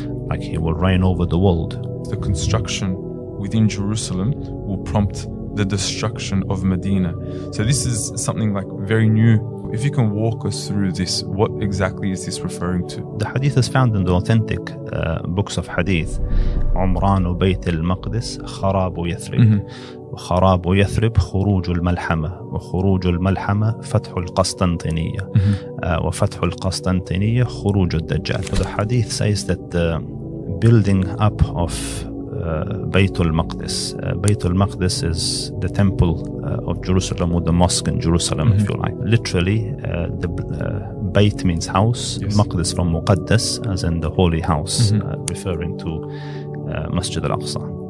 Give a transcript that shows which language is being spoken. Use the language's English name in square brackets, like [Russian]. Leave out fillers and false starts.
[English] Like he will reign over the world. The construction within Jerusalem will prompt the destruction of Medina. So this is something like very new. If you can walk us through this, what exactly is this referring to? The hadith is found in the authentic books of hadith, [Arabic] عمران بيت المقدس خراب يثرب وخراب يثرب خروج الملحمة وخروج الملحمة فتح القسطنطينية وفتح القسطنطينية خروج الدجال. [English] So the hadith says that the building up of Bayt al-Maqdis. Bayt al-Maqdis is the temple of Jerusalem, or the mosque in Jerusalem, if you like. Literally, the Bayt means house, Maqdis from Muqaddas, as in the holy house, referring to Masjid al-Aqsa.